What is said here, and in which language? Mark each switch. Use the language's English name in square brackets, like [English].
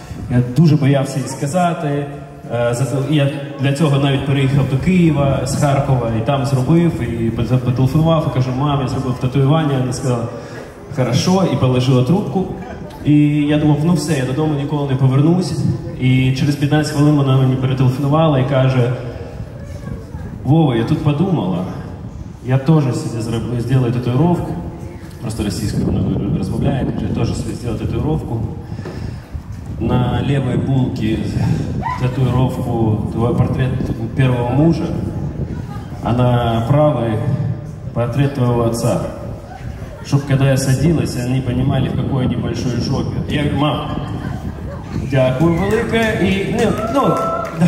[Ukrainian] Я дуже боявся їй сказати. Я для цього навіть переїхав до Києва з Харкова і там зробив, і потелефонував, і кажу: мам, я зробив татуювання. Вона сказала: хорошо, і положила трубку. І я думав, ну все, я додому ніколи не повернусь. І через 15 хвилин вона мені перетелефонувала і каже: Вова, я тут подумала, [Russian] я тоже себе сделаю татуировку. Просто российскую она размовляет, я тоже себе сделаю татуировку. На левой булке татуировку твой портрет первого мужа, а на правой портрет твоего отца. Чтоб когда я садилась, они понимали, в какой они большой жопе. [Ukrainian] Я говорю: мам, дякую велике, і да.